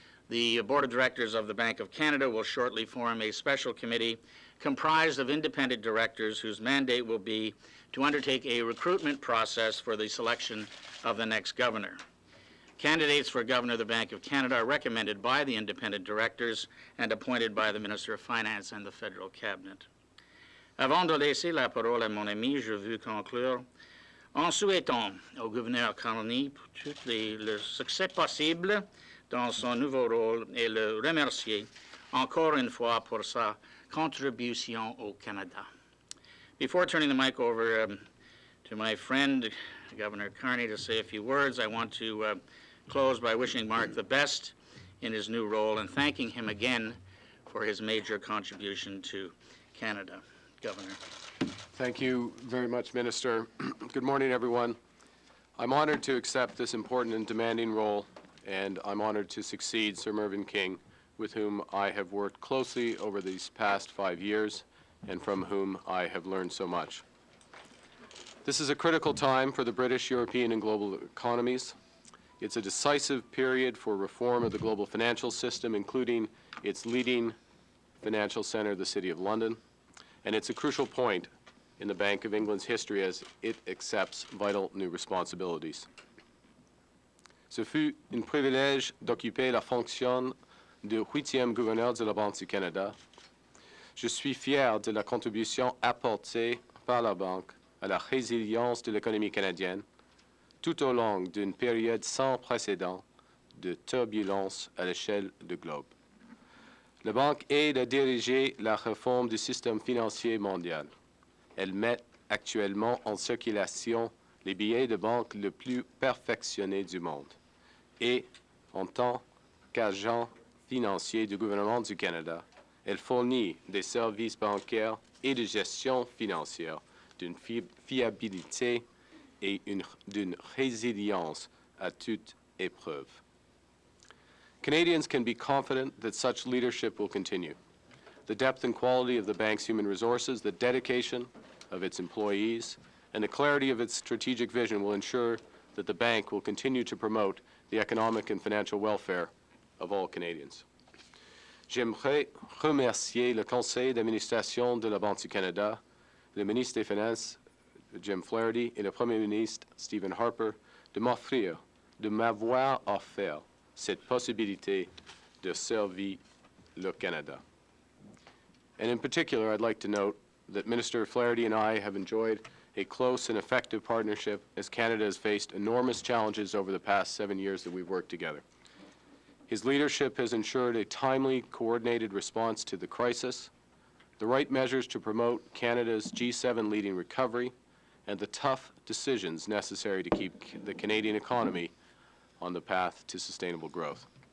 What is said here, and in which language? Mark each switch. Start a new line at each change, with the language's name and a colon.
English: The Board of Directors of the Bank of Canada will shortly form a special committee comprised of independent directors whose mandate will be to undertake a recruitment process for the selection of the next governor. Candidates for Governor of the Bank of Canada are recommended by the independent directors and appointed by the Minister of Finance and the Federal Cabinet.
French: Avant de laisser la parole à mon ami, je veux conclure en souhaitant au gouverneur Carney tout le succès possible dans son nouveau rôle et le remercier encore une fois pour sa contribution au Canada.
English: Before turning the mic over to my friend, Governor Carney, to say a few words, I want to close by wishing Mark the best in his new role and thanking him again for his major contribution to Canada. Governor. Thank you very much, Minister. Good morning, everyone. I'm honored to accept this important and demanding role, and I'm honored to succeed Sir Mervyn King, with whom I have worked closely over these past 5 years and from whom I have learned so much. This is a critical time for the British, European, and global economies. It's a decisive period for reform of the global financial system, including its leading financial center, the City of London. And it's a crucial point in the Bank of England's history as it accepts vital new responsibilities.
French: Ce fut un privilège d'occuper la fonction de 8e gouverneur de la Banque du Canada. Je suis fier de la contribution apportée par la Banque à la résilience de l'économie canadienne tout au long d'une période sans précédent de turbulence à l'échelle du globe. La Banque aide à diriger la réforme du système financier mondial. Elle met actuellement en circulation les billets de banque les plus perfectionnés du monde. Et, en tant qu'agent financier du gouvernement du Canada, elle fournit des services bancaires et de gestion financière d'une fiabilité et d'une résilience à toute épreuve.
English: Canadians can be confident that such leadership will continue. The depth and quality of the bank's human resources, the dedication of its employees, and the clarity of its strategic vision will ensure that the bank will continue to promote the economic and financial welfare of all Canadians.
French: J'aimerais remercier le conseil d'administration de la Banque du Canada, le ministre des Finances, Jim Flaherty, et le Premier ministre, Stephen Harper, de m'avoir offert cette possibilité de servir le Canada.
English: And in particular, I'd like to note that Minister Flaherty and I have enjoyed a close and effective partnership as Canada has faced enormous challenges over the past 7 years that we've worked together. His leadership has ensured a timely, coordinated response to the crisis, the right measures to promote Canada's G7 leading recovery, and the tough decisions necessary to keep the Canadian economy on the path to sustainable growth.